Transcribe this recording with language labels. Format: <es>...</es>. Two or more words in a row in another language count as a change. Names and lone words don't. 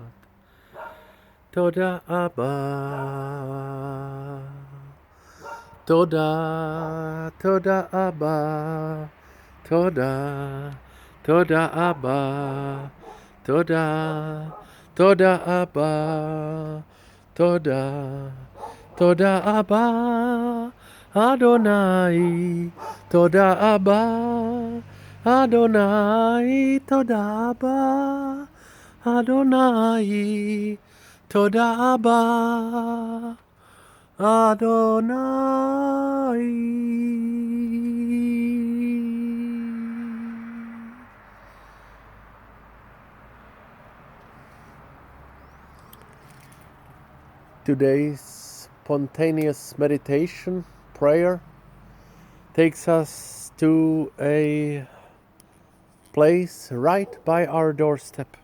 <he>תודה אבא, תודה, תודה אבא, תודה, תודה אבא, תודה, תודה אבא, תודה, תודה אבא, אדוני, תודה אבא, אדוני, תודה אבא, אדוני, תודה אבא, אדוני.</he> <en>Today's spontaneous meditation prayer takes us to a place right by our doorstep.</en>